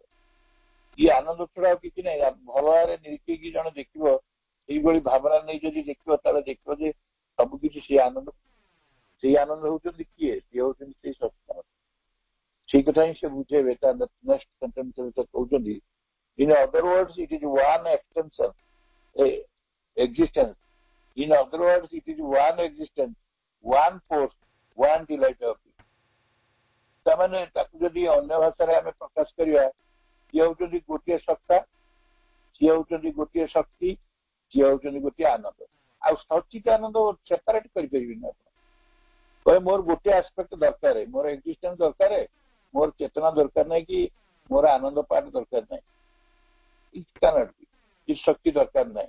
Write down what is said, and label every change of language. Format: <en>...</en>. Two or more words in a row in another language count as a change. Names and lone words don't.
<or>ଇଏ ଆନନ୍ଦ ଛଡା ଆଉ କିଛି ନାହିଁ। ଭଲ ଭାବରେ ନିରୀକ୍ଷିକି ଜଣେ ଦେଖିବ, ଏଇଭଳି ଭାବନା ନେଇ ଯଦି ଦେଖିବ, ତାହେଲେ ଦେଖିବ ଯେ ସବୁ କିଛି ସିଏ ଆନନ୍ଦ। ସେଇ ଆନନ୍ଦ ହଉଛନ୍ତି କିଏ? ସିଏ ହଉଛନ୍ତି ସେଇ ସତ୍ୟ। ସେଇ କଥା ହିଁ ସେ ବୁଝେଇବେ। ତା</or> <en>next sentence</en> <or>କହୁଛନ୍ତି,</or> <en>in other words it is one extension, existence. In other words it is one existence, one force, one delight of it।</en> <or>ତାମାନେ ତାକୁ ଯଦି ଅନ୍ୟ ଭାଷାରେ ଆମେ ପ୍ରକାଶ କରିବା, ସିଏ ହଉଛନ୍ତି ଗୋଟିଏ ସତ୍ତା, ସିଏ ହଉଛନ୍ତି ଗୋଟିଏ ଶକ୍ତି, ସିଏ ହଉଛନ୍ତି ଗୋଟିଏ ଆନନ୍ଦ। ଆଉ ସଚିତ ଆନନ୍ଦ ସେପାରେଟ କରିପାରିବିନି ଆପଣ। କହିବେ ମୋର ଗୋଟିଏ ଆସ୍ପେକ୍ଟ ଦରକାର, ମୋର ଏକ୍ଜିଷ୍ଟେନ୍ସ ଦରକାର, ମୋର ଚେତନା ଦରକାର ନାହିଁ, କି ମୋର ଆନନ୍ଦ ପାଠ ଦରକାର ନାହିଁ, ଶକ୍ତି ଦରକାର ନାହିଁ।</or>